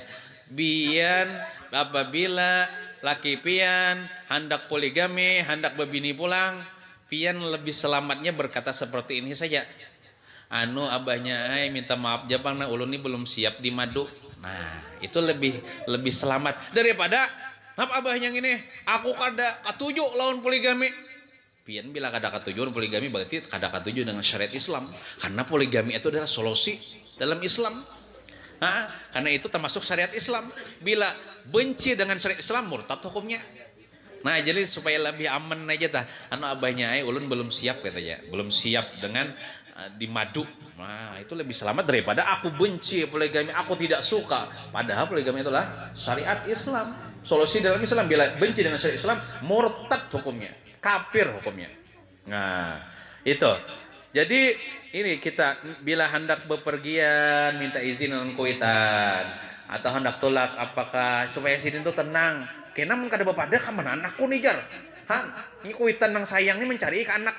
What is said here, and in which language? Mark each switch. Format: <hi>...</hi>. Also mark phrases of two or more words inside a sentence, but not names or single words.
<bjn>Bian apabila laki pian hendak poligami, hendak berbini pulang, pian lebih selamatnya berkata seperti ini saja. Abahnya minta maaf Japang ulun ini belum siap di madu. Nah, itu lebih selamat daripada napa abah yang ini aku kada katuju lawan poligami. Pian bila kada katuju poligami berarti kada katuju dengan syariat Islam.</bjn> <id>Karena poligami itu adalah solusi dalam Islam. Karena itu termasuk syariat Islam. Bila benci dengan syariat Islam murtad hukumnya.</id> <bjn>Nah, jadi supaya lebih aman aja tah. Anu abahnya ulun belum siap katanya.</bjn> <id>Belum siap dengan dimadu. Nah, itu lebih selamat daripada aku benci poligami, aku tidak suka. Padahal poligami itulah syariat Islam. Solusi dalam Islam. Bila benci dengan syariat Islam, murtad hukumnya, kafir hukumnya. Nah, itu.</id> <bjn>Jadi ini kita bila hendak bepergian minta izin dengan kuitan atau hendak tolak apakah supaya sidin itu tenang. Kena mun kada bapada ka mana anakku nih jar. Ini kuitan nang sayang ini mencari ke anak.</bjn>